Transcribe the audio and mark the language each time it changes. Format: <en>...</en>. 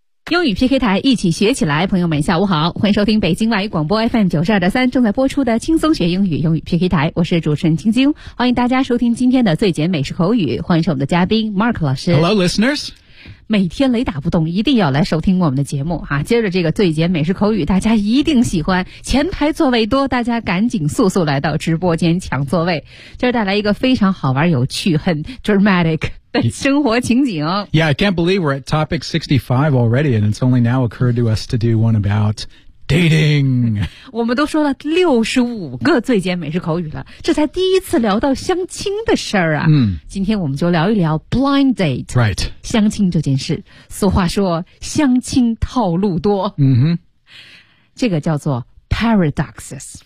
<zh>英语 PK 台，一起学起来。朋友们下午好，欢迎收听北京外语广播 FM92.3 正在播出的轻松学英语英语 PK 台，我是主持人晶晶，欢迎大家收听今天的最简美式口语，欢迎我们的嘉宾 Mark 老师。</zh> <en>Hello listeners，</en> <zh>每天雷打不动一定要来收听我们的节目啊！接着这个最简美式口语大家一定喜欢，前排座位多，大家赶紧速速来到直播间抢座位。这带来一个非常好玩有趣很 dramatic生活情景。</zh> <en>Yeah, I can't believe we're at topic 65 already, and it's only now occurred to us to do one about dating.</en> <zh>我们都说了65个最简美式口语了，这才第一次聊到相亲的事儿啊。嗯，今天我们就聊一聊 blind date.</zh> <en>Right.</en> <zh>相亲这件事，俗话说，相亲套路多。嗯哼。这个叫做 paradoxes.</zh>